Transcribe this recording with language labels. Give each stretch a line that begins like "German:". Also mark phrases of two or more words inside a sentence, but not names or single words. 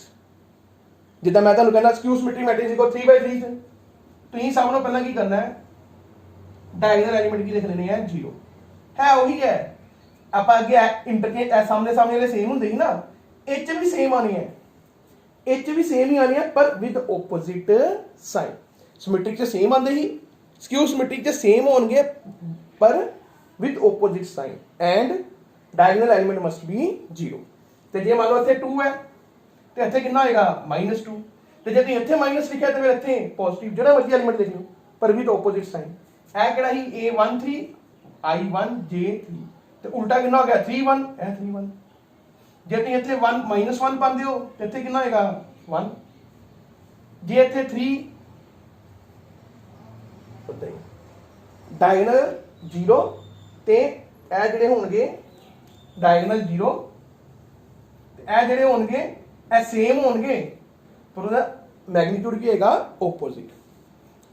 Punjabi: ਜਿੱਦਾਂ ਮੈਂ ਤੁਹਾਨੂੰ ਕਹਿੰਦਾ
English: skew symmetric matrix equal
Punjabi: 3/3 ਚ ਤੁਸੀਂ ਸਭ ਨੂੰ ਪਹਿਲਾਂ ਕੀ ਕਰਨਾ ਹੈ
English: diagonal element
Punjabi: ਕੀ ਲਿਖ ਲੈਣੇ ਆ 0 ਹੈ ਉਹੀ ਹੈ। ਆਪਾਂ ਅੱਗੇ ਇੰਟਰਚੇਂਜ ਸਾਹਮਣੇ ਵਾਲੇ ਸੇਮ ਹੁੰਦੇ ਸੀ ਨਾ ਇਹ ਚ ਵੀ ਸੇਮ ਆਣੀ ਹੈ ਇਹ ਚ ਵੀ ਸੇਮ ਹੀ ਆਣੀ ਹੈ ਪਰ
English: with opposite sign.
Punjabi: ਸਿਮੈਟ੍ਰਿਕ ਚ ਸੇਮ ਆਉਂਦੇ ਸੀ
English: skew symmetric
Punjabi: ਚ ਸੇਮ ਹੋਣਗੇ ਪਰ
English: with opposite sign and diagonal element must be 0।
Punjabi: ਤੇ ਜੇ ਮੰਨ ਲਓ ਇੱਥੇ 2 ਹੈ ਤੇ ਇੱਥੇ ਕਿੰਨਾ ਹੋਏਗਾ -2 ਤੇ ਜੇ ਤੁਸੀਂ ਇੱਥੇ ਮਾਈਨਸ ਲਿਖਿਆ ਤੇ ਫਿਰ ਇੱਥੇ ਪੋਜ਼ਿਟਿਵ ਜਿਹੜਾ ਮਰਜ਼ੀ ਐਲੀਮੈਂਟ ਲਿਖ ਲਓ ਪਰ
English: with opposite sign।
Punjabi: ਇਹ ਕਿਹੜਾ ਸੀ A13 I1J3 ਤੇ ਉਲਟਾ ਕਿੰਨਾ ਹੋ ਗਿਆ 31 ਇਹ 31। ਜੇ ਤੁਸੀਂ ਇੱਥੇ 1 ਪਾਉਂਦੇ ਹੋ ਤੇ ਇੱਥੇ ਕਿੰਨਾ ਹੋਏਗਾ 1। ਜੇ ਇੱਥੇ 3 ਪਤਾ ਹੀ diagonal 0 ਤੇ ਇਹ ਜਿਹੜੇ ਹੋਣਗੇ ਡਾਇਗੋਨਲ 0 ਤੇ ਇਹ ਜਿਹੜੇ ਹੋਣਗੇ ਇਹ ਸੇਮ ਹੋਣਗੇ ਪਰ ਉਹਦਾ ਮੈਗਨੀਟਿਊਡ ਕੀ ਹੋਏਗਾ ਆਪੋਜ਼ਿਟ।